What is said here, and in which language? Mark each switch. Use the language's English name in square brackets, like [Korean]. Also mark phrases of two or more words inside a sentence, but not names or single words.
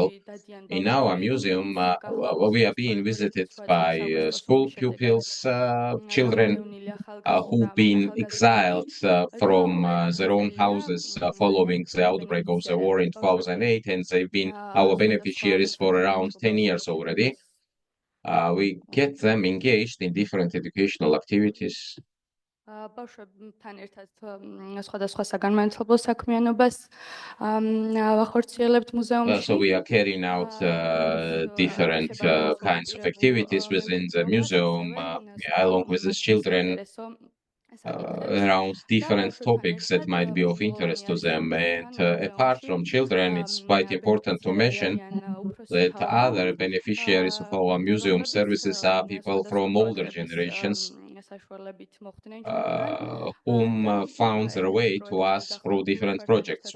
[English] In our museum, we are being visited by school pupils, children who've been exiled from their own houses following the outbreak of the war in 2008, and they've been our beneficiaries for around 10 years already. We get them engaged in different educational activities. [Georgian] ბავშვებთან ერთად სხვადასხვა საგანმანათლებლო საქმიანობას ვახორციელებთ მუზეუმში. [English] So we are carrying out different kinds of activities within the museum along with the children around different topics that might be of interest to them. And apart from children, it's quite important to mention that other beneficiaries of our museum services are people from older generations whom found their way to us through different projects.